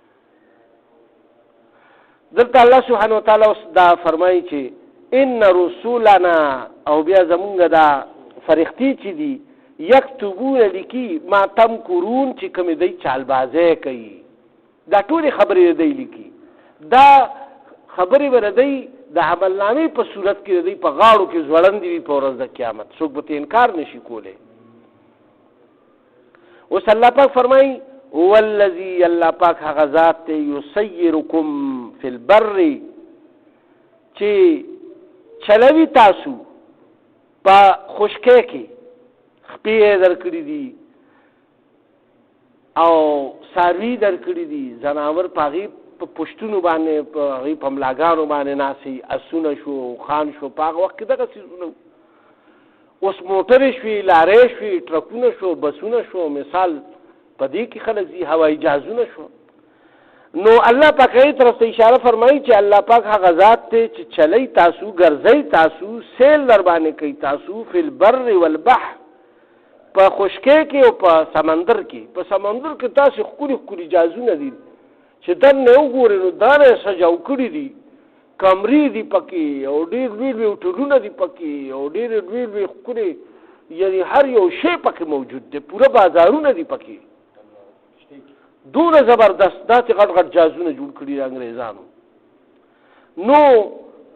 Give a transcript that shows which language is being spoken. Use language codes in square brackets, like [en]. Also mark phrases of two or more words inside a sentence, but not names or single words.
[ps] دلته [ar] الله سبحانه وتعالی [ps] اوس دا فرمایي چې [ar] ان رسولنا، [ps] او بیا زمونږ دا فرښتې چې دي یکتبون لیکي [ar] ما تمکرون، [ps] چې کومې دی چالبازۍ کوي، دا ټولې خبرې دی لیکي. دا خبرې به دی د عملنامې په صورت کې دی په غاړو کې ځوړندې وي په ورځ د قیامت، څوک به ته انکار نشي کولی. اوس الله پاک فرمایي [ar] هو الذي، [ps] الله پاک هغه ذات دی [ar] یسیرکم فی البر، [ps] چې چلوي تاسو په خشکۍ کې، خپې یې درکړي دي او څاروي درکړي دي، ځناور په هغې په پشتونو باندې په هغې په ملاګانو باندې ناستې، اسونه شو، خان شو، په هغه وخت کې دغه څیزونه. اوس موټرې شوې، لارې شوې، ټرکونه شو، بسونه شو، مثال په دې کې خلک ځي، هوایي جهازونه شو. نو الله پاک یې طرف ته اشاره فرمایي چې الله پاک هغه ذات دی چې چلی تاسو، ګرځئ تاسو، سیل در باندې کوي تاسو، [ar] فی البر والبحر، [ps] په خشکۍ کې او په سمندر کې. په سمندر کې تاسو ښکلي ښکلي جهازونه دي چې دننه وګورئ نو دانه یې سجاو کړي دي، کمرې دي پکې او ډېر لوی لوی هوټلونه دي پکې او ډېر لوی لوی ښکلي، یعنې هر یو شی پکې موجود دی، پوره بازارونه دي پکې، دونه زبردست داسې غټ غټ جهازونه جوړ کړي د انګریزانو.